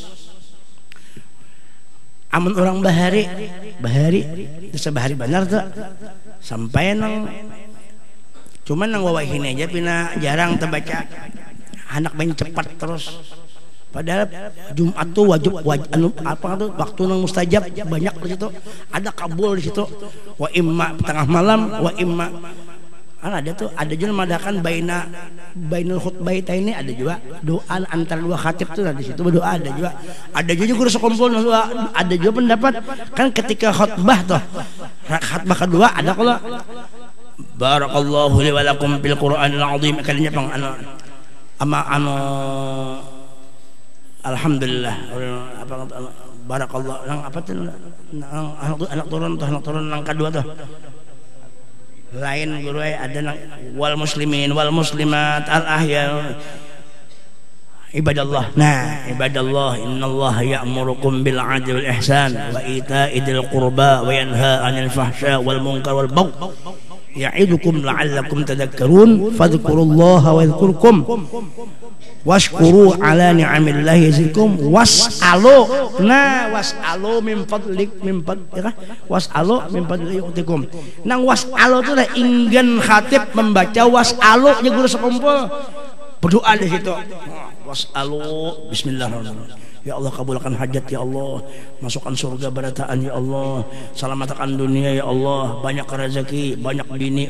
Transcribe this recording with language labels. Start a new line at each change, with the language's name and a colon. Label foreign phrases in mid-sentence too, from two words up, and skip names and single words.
Banjar: Amun orang bahari bisa bahari benar tuh sampai nang cuman nang wawahin aja pina jarang terbaca, anak main cepat terus. Padahal Jumat tuh wajib apa tuh waktu nang mustajab banyak di situ, ada kabul di situ. Wa imma tengah malam, wa imma ada tuh, ada juga madakan
Arabic: بين الخطبة
Banjar: ini, ada juga doa antara 2 khatib tuh di situ berdoa, ada juga guru sekumpul ada juga pendapat kan ketika khutbah tuh khutbah kedua ada kalau
Arabic: بارك الله لي ولكم بالقرآن العظيم
Banjar: kalinya pang alhamdulillah apa barakallah nang apa tuh anak turun nang kedua tuh lain guru ada nang
Arabic: والمسلمين والمسلمات الأحياء عباد الله. Nah عباد الله إن الله يأمركم بالعدل والإحسان وإيتاء ذي القربى وينهى عن الفحشاء والمنكر والبغي يعظكم لعلكم تذكرون فاذكروا الله يذكركم واشكروا على نعم الله يزدكم واسألوا. Nah, واسألوا من فضلك من فضلك واسألوا من فضلك يؤتكم.
Banjar: Nang was'alu itu lah ingin khatib membaca was'alu nya guru sekumpul berdoa di situ.
Arabic: واسألوا بسم الله الرحمن الرحيم.
Banjar: Ya Allah, kabulkan hajat ya Allah, masukkan surga barataan ya Allah, selamatkan dunia ya Allah, banyak rezeki, banyak bini.